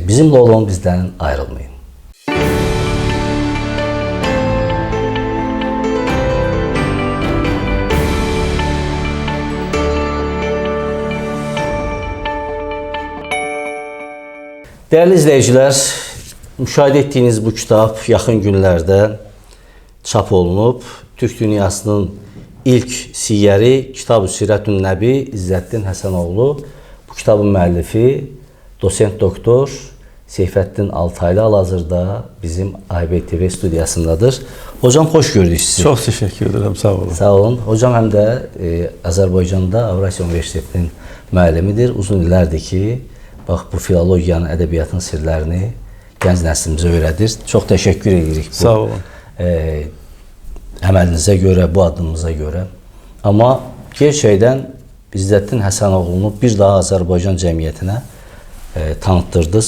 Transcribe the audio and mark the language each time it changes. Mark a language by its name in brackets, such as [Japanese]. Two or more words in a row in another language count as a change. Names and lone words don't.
[Azerbaijani] Bizimlə olun, bizdən ayrılmayın. [Turkish] Değerli izleyiciler, [Azerbaijani] müşahidə etdiyiniz bu kitab yaxın günlərdə çap olunub. Türk dünyasının ilk siyəri Kitab-ı Sirətün Nəbi İzzəddin Həsənoğlu. Bu kitabın müəllifi dosent doktor Seyfəddin Altaylı hal-hazırda bizim ABTV studiyasındadır. [Turkish] Hocam hoş gördük sizi. Çok teşekkür ederim, sağ olun. [Azerbaijani] Sağ olun. Hocam həm də Azərbaycanda Avrasiya Universitetinin müəllimidir. Uzun illərdir ki, bax, bu filologiyanın, ədəbiyyatın sirlərini gənc nəslimizə öyrədir. Çox təşəkkür edirik bu sağ olun. Əməlinizə görə, bu addımınıza görə. Amma gerçəkdən İzzəddin Həsənoğlunu bir daha Azərbaycan cəmiyyətinə tanıtdırdınız.